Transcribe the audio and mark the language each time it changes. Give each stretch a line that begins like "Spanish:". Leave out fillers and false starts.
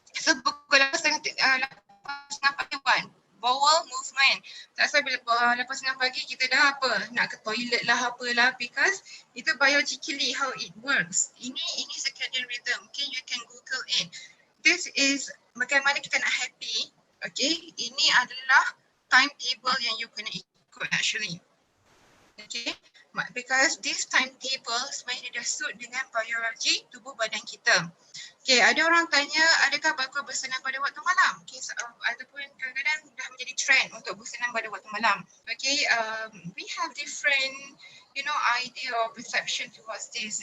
Malay: So pukul 8.30 pagi bowel movement. Tak salah bila 8.30 pagi kita dah apa? Nak ke toilet lah apalah because itu
English: biologically how it works.
Malay: Ini
English: circadian rhythm. Okay, you can Google it. This is
Malay: bagaimana kita nak happy. Okay, ini adalah timetable yang you kena ikut actually. Okay,
English: because this timetable
Malay: sebenarnya dah suit dengan biologi tubuh badan kita. Okay, ada orang tanya adakah bagus bersenam pada waktu malam? Okay, ataupun kadang-kadang dah menjadi trend untuk bersenam pada waktu malam.
English: Okay, we have different, idea or perception towards this.